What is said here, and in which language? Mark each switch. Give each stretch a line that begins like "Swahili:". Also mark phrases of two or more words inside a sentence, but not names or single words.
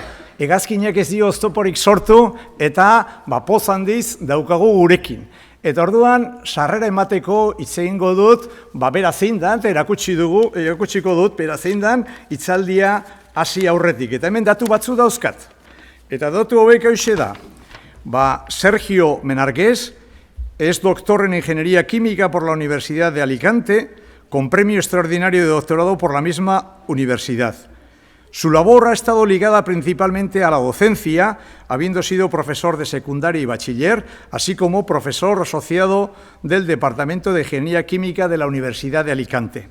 Basque: Hegazkinak ez dio oztoporik sortu, eta poz handiz daukagu gurekin. Eta orduan, sarrera emateko hitz egingo dut, bera zein dan, eta erakutsiko dut, bera zein dan, hitzaldia hasi aurretik. Eta hemen datu batzu dauzkat. Eta datu hauek hauxe da.
Spanish: Sergio Menagues es doctor en Ingeniería Química por la Universidad de Alicante, con premio extraordinario de doctorado por la misma universidad. Su labor ha estado ligada principalmente a la docencia, habiendo sido profesor de secundaria y bachiller, así como profesor asociado del Departamento de Ingeniería Química de la Universidad de Alicante.